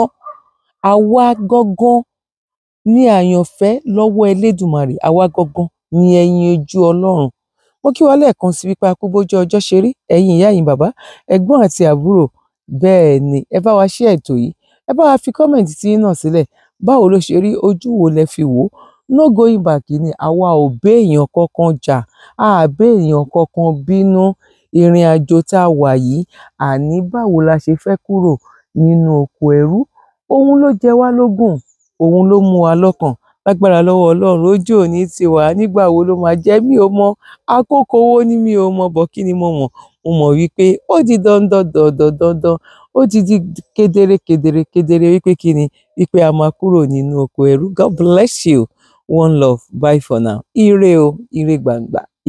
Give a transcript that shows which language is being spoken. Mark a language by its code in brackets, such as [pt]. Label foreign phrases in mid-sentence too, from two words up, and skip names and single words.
[yo] Àwa gangan ní àyànfẹ́ lọ́wọ́ Elédùmarè, àwa gangan ní ẹyin ojú Ọlọ́run. Mo kí wa lẹ́ẹ̀kan sí wípé a kú bójú ọjọ́ ṣe rí, ẹ̀yin ìyá yín bàbá, ẹ̀gbọ́n àti àbúrò. Bẹ́ẹ̀ ni, ẹ bá wa share ètò yìí, ẹ bá wa fi kọ́mẹ̀ntì tí yín náà sílẹ̀. Báwo ló ṣe rí? Ojú wo lẹ fi wò ó? [en] No going back [yo] ni, àwa ò bá èèyàn kankan jà, a bá èèyàn kankan bínú. Ìrìn àjò tá a wà yìí, àní báwo la ṣe fẹ́ kúrò nínú oko ẹrú? Òun ló jẹ wá lógún, òun ló mú wa lọ́kàn. Lágbára lọ́wọ́ Ọlọ́run, ojú òní ti wà. Nígbà wo ló máa jẹ́? Mi ò mọ. Àkókò wo ni mi ò mọ, bọ̀ kí ni mo mọ̀? Mo mọ̀ wípé ó di dandan, ó ti di kedere wípé kí ni? Wípé a máa kúrò nínú oko ẹrú. [en] God bless you. One love. Bye for now. [yo] Ire o, ire gbangba.